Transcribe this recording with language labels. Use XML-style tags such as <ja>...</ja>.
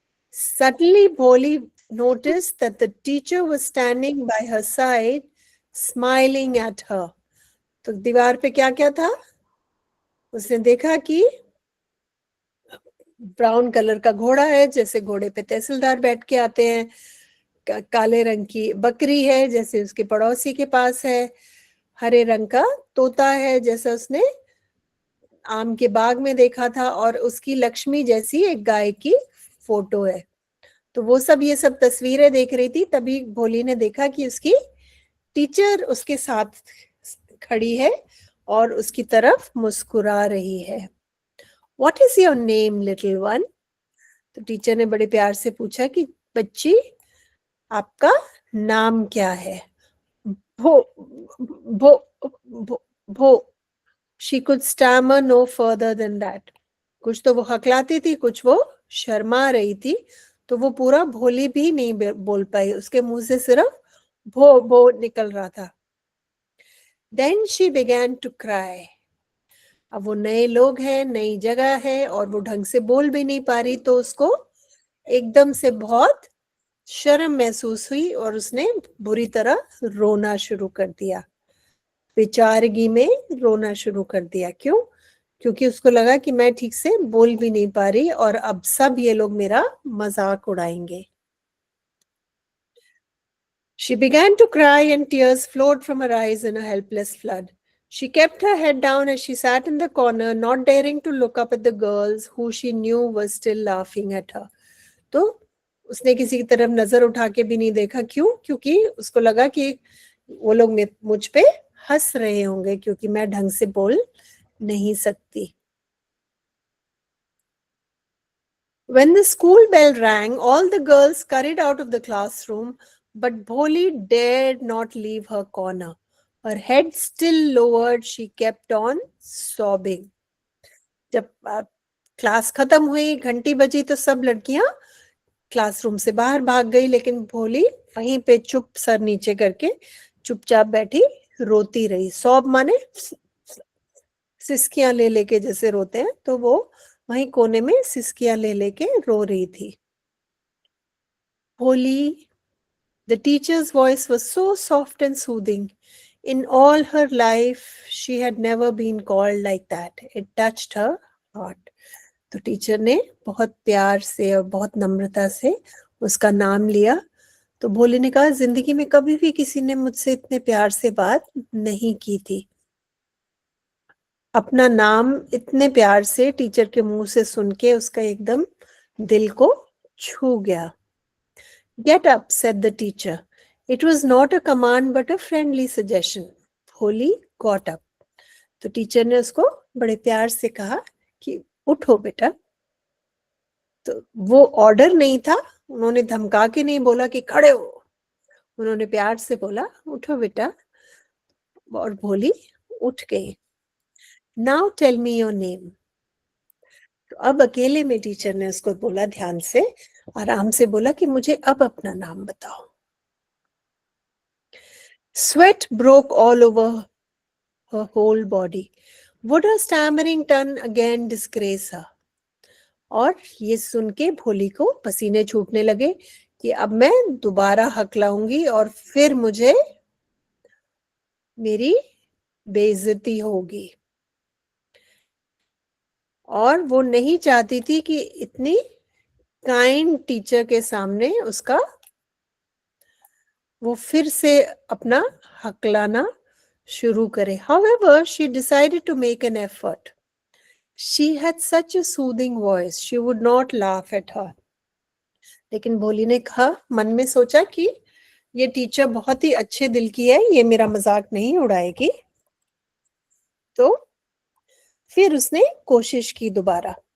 <en>Suddenly, Bholi noticed that the teacher was standing by her side, smiling at her.</en> <hi>तो दीवार पे क्या क्या था? उसने देखा कि ब्राउन कलर का घोड़ा है, जैसे घोड़े पे तहसीलदार बैठ के आते हैं. काले रंग की बकरी है, जैसे उसके पड़ोसी के पास है. हरे रंग का तोता है, जैसे उसने आम के बाग में देखा था. और उसकी लक्ष्मी जैसी एक गाय की फोटो है. तो वो सब ये सब तस्वीरें देख रही थी. तभी भोली ने देखा कि उसकी टीचर उसके साथ खड़ी है और उसकी तरफ मुस्कुरा रही है.</hi> <en>What is your name, little one?</en> <hi>तो टीचर ने बड़े प्यार से पूछा कि बच्ची, आपका नाम क्या है?</hi> <en>भो भो भो भो She could stammer no further than that.</en> <hi>कुछ तो वो हकलाती थी, कुछ वो शर्मा रही थी. तो वो पूरा भोली भी नहीं बोल पाई. उसके मुंह से सिर्फ भो भो निकल रहा था.</hi> <en>Then she began to cry.</en> <hi>अब वो नए लोग हैं, नई जगह है और वो ढंग से बोल भी नहीं पा रही. तो उसको एकदम से बहुत शर्म महसूस हुई और उसने बुरी तरह रोना शुरू कर दिया. बेचारगी में रोना शुरू कर दिया. क्यों? क्योंकि उसको लगा कि मैं ठीक से बोल भी नहीं पा रही और अब सब ये लोग मेरा मजाक उड़ाएंगे.</hi> <en>She began to cry and tears flowed from her eyes in a helpless flood. She kept her head down as she sat in the corner, not daring to look up at the girls who she knew were still laughing at her.</en> <hi>तो उसने किसी की तरफ नजर उठा के भी नहीं देखा. क्यों? क्योंकि उसको लगा कि वो लोग मुझ पे हंस रहे होंगे क्योंकि मैं ढंग से बोल नहीं सकती.</hi> <en>When the school bell rang, all the girls scurried out of the classroom, but Bholi dared not leave her corner. Her head still lowered, she kept on sobbing.</en> <hi>जब क्लास खत्म हुई, घंटी बजी, तो सब लड़कियां क्लासरूम से बाहर भाग गई. लेकिन भोली वहीं पे चुप सर नीचे करके चुपचाप बैठी रोती रही. सॉब माने सिसकियां ले लेके जैसे रोते हैं, तो वो वहीं कोने में सिसकियां ले लेके रो रही थी.</hi> <en>Bholi, the teacher's voice was so soft and soothing. In all her life, she had never been called like that. It touched her heart.</en> <hi>तो टीचर ने बहुत प्यार से और बहुत नम्रता से उसका नाम लिया. तो भोली ने कहा, जिंदगी में कभी भी किसी ने मुझसे इतने प्यार से बात नहीं की थी. अपना नाम इतने प्यार से टीचर के मुंह से सुन के उसका एकदम दिल को छू गया.</hi> <en>Get up, said the teacher. It was not a command but a friendly suggestion. Bholi got up.</en> <hi>तो टीचर ने उसको बड़े प्यार से कहा कि उठो बेटा. तो वो ऑर्डर नहीं था. उन्होंने धमका के नहीं बोला कि खड़े हो. उन्होंने प्यार से बोला उठो बेटा. और भोली उठ गई.</hi> <en>Now tell me your name.</en> <hi>तो अब अकेले में टीचर ने उसको बोला, ध्यान से आराम से बोला कि मुझे अब अपना नाम बताओ.</hi> <en>Sweat broke all over her whole body. Would her stammering tongue again disgrace her?</en> <hi>और ये सुन के भोली को पसीने छूटने लगे कि अब मैं दोबारा हकलाऊंगी और फिर मुझे मेरी बेइज्जती होगी. और वो नहीं चाहती थी कि इतनी काइंड टीचर के सामने उसका वो फिर से अपना हकलाना शुरू करे.</hi> <en>However, she decided to make an effort. She had such a soothing voice. She would not laugh at her.</en> <hi>लेकिन भोली ने कहा, मन में सोचा कि ये टीचर बहुत ही अच्छे दिल की है, ये मेरा मजाक नहीं उड़ाएगी. तो फिर उसने कोशिश की दोबारा.</hi>